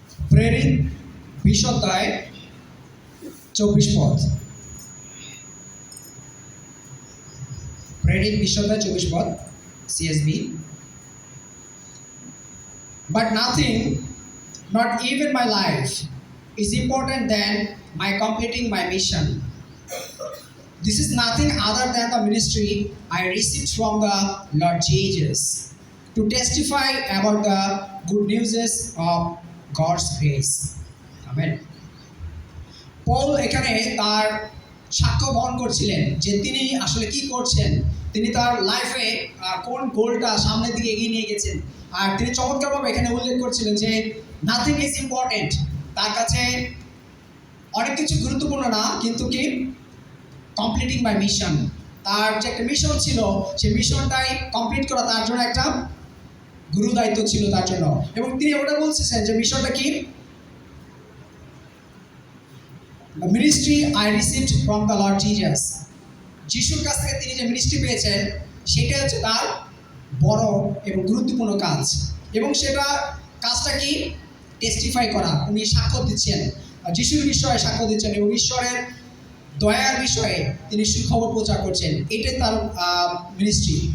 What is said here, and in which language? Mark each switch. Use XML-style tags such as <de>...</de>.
<bn>প্রেরিত 20 অধ্যায় 24 পদ। প্রেরিত 20 অধ্যায় 24 পদ, CSB।</bn> <en>But nothing, not even my life, is important than my completing my mission. This is nothing other than the ministry I received from the Lord Jesus to testify about the good news of God's grace. Amen.</en> <bn>পল এখানে তার সাক্ষ্য বহন করছিলেন যে তিনি আসলে কি করছেন, তিনি তার লাইফে কোন গোলটা সামনের দিকে এগিয়ে নিয়ে গেছেন। আর তিনি চমৎকারভাবে এখানে উল্লেখ করছিলেন যে</bn> <en>nothing is important,</en> <bn>তার কাছে অনেক কিছু গুরুত্বপূর্ণ না, কিন্তু কি</bn> <en>completing my mission,</en> <bn>তার যে একটা মিশন ছিল, সেই মিশনটাই কমপ্লিট করা তার জন্য একটা গুরু দায়িত্ব ছিল তার জন্য। এবং তিনি ওটা বলছেন যে মিশনটা কি,</bn> <en>The ministry I received from the Lord Jesus.</en> <bn>যিশুর কাছ থেকে তিনি যে মিনিস্ট্রি পেয়েছেন, সেটা হচ্ছে তার বড় এবং গুরুত্বপূর্ণ কাজ। এবং সেটা কাজটা কি, টেস্টিফাই করা, উনি সাক্ষ্য দিচ্ছেন, যিশুর বিষয়ে সাক্ষ্য দিচ্ছেন এবং ঈশ্বরের দয়ার বিষয়ে তিনি সুখবর প্রচার করছেন। এটাই তার মিনিস্ট্রি।</bn>